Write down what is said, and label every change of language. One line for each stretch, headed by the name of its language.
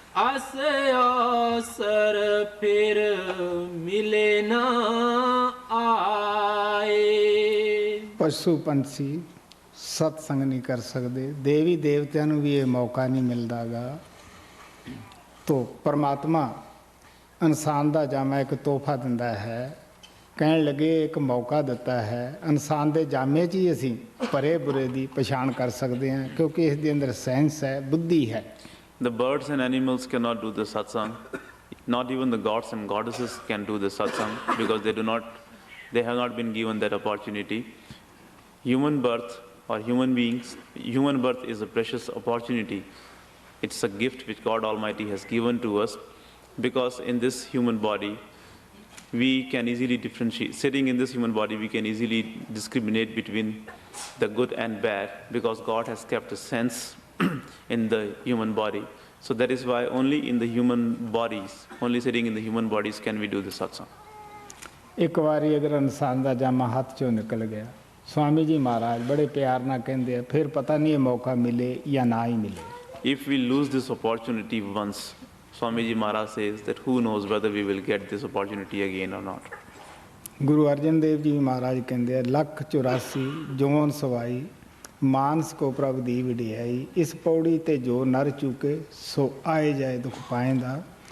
Hindi: अस अवसर फिर मिले ना आए।
Punjabi: ਪਸ਼ੂ ਪੰਛੀ ਸਤਸੰਗ ਨਹੀਂ ਕਰ ਸਕਦੇ, ਦੇਵੀ ਦੇਵਤਿਆਂ ਨੂੰ ਵੀ ਇਹ ਮੌਕਾ ਨਹੀਂ ਮਿਲਦਾਗਾ। ਤੋ ਪਰਮਾਤਮਾ ਇਨਸਾਨ ਦਾ ਜਾਮਾ ਇੱਕ ਤੋਹਫਾ ਦਿੰਦਾ ਹੈ, ਕਹਿਣ ਲੱਗੇ ਇੱਕ ਮੌਕਾ ਦਿੱਤਾ ਹੈ। ਇਨਸਾਨ ਦੇ ਜਾਮੇ 'ਚ ਹੀ ਅਸੀਂ ਭਰੇ ਬੁਰੇ ਦੀ ਪਛਾਣ ਕਰ ਸਕਦੇ ਹਾਂ, ਕਿਉਂਕਿ ਇਸ ਦੇ ਅੰਦਰ ਸੈਂਸ ਹੈ, ਬੁੱਧੀ ਹੈ।
English: The birds and animals cannot do the satsang. Not even the gods and goddesses can do the satsang because they have not been given that opportunity. Human birth or human beings, human birth is a precious opportunity. It's a gift which God Almighty has given to us because in this human body, we can easily differentiate. Sitting in this human body, we can easily discriminate between the good and bad because God has kept a sense in the human body. So that is why only in the human bodies, only sitting in the human bodies can we do the satsang.
Punjabi: ਇੱਕ ਵਾਰੀ ਅਗਰ ਇਨਸਾਨ ਦਾ ਜਾਮਾ ਹੱਥ 'ਚੋਂ ਨਿਕਲ ਗਿਆ, ਸਵਾਮੀ ਜੀ ਮਹਾਰਾਜ ਬੜੇ ਪਿਆਰ ਨਾਲ ਕਹਿੰਦੇ ਆ, ਫਿਰ ਪਤਾ ਨਹੀਂ ਇਹ ਮੌਕਾ ਮਿਲੇ ਜਾਂ ਨਾ ਹੀ ਮਿਲੇ।
English: If we lose this opportunity once, Swamiji Maharaj says that who knows whether we will get this opportunity again or not.
Punjabi: Guru Arjan Dev ji ਮਹਾਰਾਜ ਕਹਿੰਦੇ ਆ, 184 ਜੋਨ ਸਵਾਈ ਮਾਨਸ ਕੋ ਪ੍ਰਭ ਦੀ ਵਡਿਆਈ, ਇਸ ਪੌੜੀ ਤੇ ਜੋ ਨਰ ਚੁਕੇ ਸੋ ਆਏ ਜਾਏ ਦੁੱਖ ਪਾਏਂਦਾ।